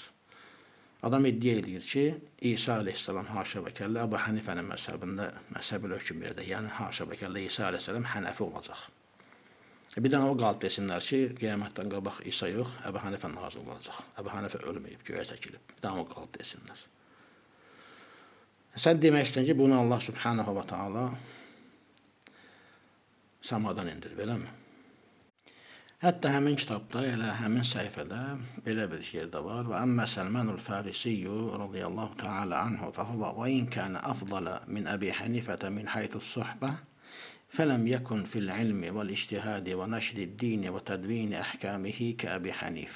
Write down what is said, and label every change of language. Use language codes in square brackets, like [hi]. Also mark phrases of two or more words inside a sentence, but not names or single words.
[az] Adam iddia edir ki, İsa aleyhissalam [ar] حاشا وكلا [az] Əbu Hanifənin məzhəbi hökm verəcək. Yəni [ar] حاشا وكلا [az] İsa aleyhissalam hənəfi olacaq. Bir dənə o qalıb desinlər ki, qiyamətdən qabaq İsa yox, Əbu Hanifə nazil olacaq. Əbu Hanifə ölməyib, göyə çəkilib. Bir dənə o qalıb desinlər. Sən demək istəyən ki, bunu Allah [ar] سبحانه وتعالى [az] samadan indirib, eləmi? Hətta həmin kitabda, elə həmin səhifədə belə bir yerdə var. [ar] وأما سلمان الفارسي رضي الله تعالى عنه فهو وإن كان أفضل من أبي حنيفة من حيث الصحبة فلم يكن في العلم والاجتهاد ونشر الدين وتدوين أحكامه كأبي حنيفة.